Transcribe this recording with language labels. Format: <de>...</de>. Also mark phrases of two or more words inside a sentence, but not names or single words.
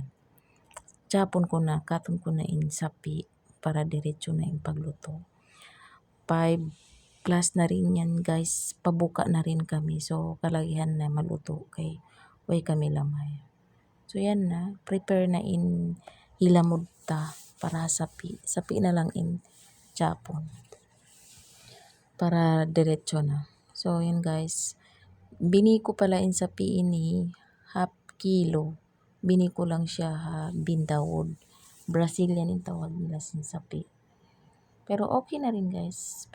<tsg>Chapon ko na, katon ko na in sapi para diretso na in pagluto.</tsg> <tl>5 plus na rin yan guys, pabuka na rin kami.</tl> <tsg>So kalagihan na maluto kay way kami lamay. So yan na, prepare na in hilamod ta para sapi. Sapi na lang in chapon. Para diretso na. So yan guys, bini ko pala in sapi ini</tsg> <en>half kilo.</en> <tsg>Bini ko lang siya bindawod. Brazilian</tsg> <tl>yung tawag nila</tl> <tsg>sin sapi.</tsg> <tl>Pero okay na rin guys.</tl>